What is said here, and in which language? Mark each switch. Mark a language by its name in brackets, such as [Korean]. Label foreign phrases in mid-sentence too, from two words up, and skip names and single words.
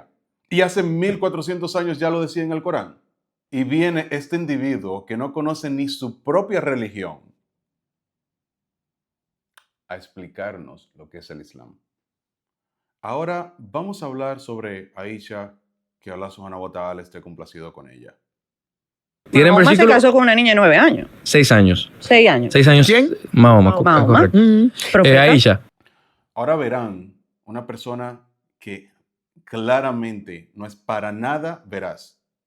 [Spanish] Y hace 1400 años ya lo decía en el Corán. Y viene este individuo que no conoce ni su propia religión a explicarnos lo que es el Islam. Ahora vamos a hablar sobre Aisha, que [Arabic] الله سبحانه وتعالى [Spanish] esté complacido con ella. tienen Mahoma se versículos. casó con una niña de 9 años. 6 años. 6 años. 6 años. ¿Quién? Mahoma, Mahoma. correcto. Profeta. Aisha. Ahora verán una persona que claramente no es para nada veraz.